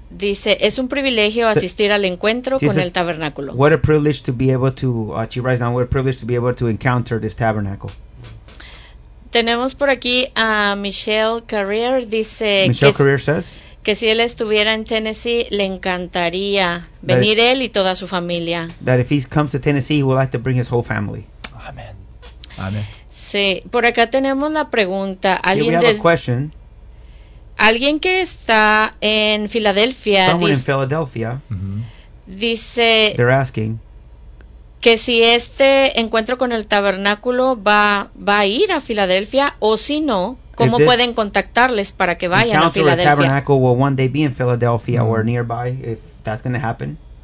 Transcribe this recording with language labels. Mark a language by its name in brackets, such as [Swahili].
[Spanish] Dice, es un privilegio asistir al encuentro con el tabernáculo. [English] What a privilege to be able to, she writes down, what a privilege to be able to encounter this tabernacle. [Spanish] Tenemos por aquí a Michelle Carrier, dice, [English] Michelle Carrier says, [Spanish] que si él estuviera en Tennessee, le encantaría venir él y toda su familia. [English] That if he comes to Tennessee, he would like to bring his whole family. Amen. Amen. [Spanish] Sí, por acá tenemos la pregunta. Alguien, [English] here we have a question. [Spanish] Alguien que está en Filadelfia, [English] someone in Philadelphia, [Spanish] dice, [English] they're asking, [Spanish] que si este encuentro con el tabernáculo va a ir a Filadelfia o si no, cómo pueden contactarles para que vayan a Filadelfia. [English] Encounter the tabernacle will one day be in Philadelphia or nearby if that's going to happen.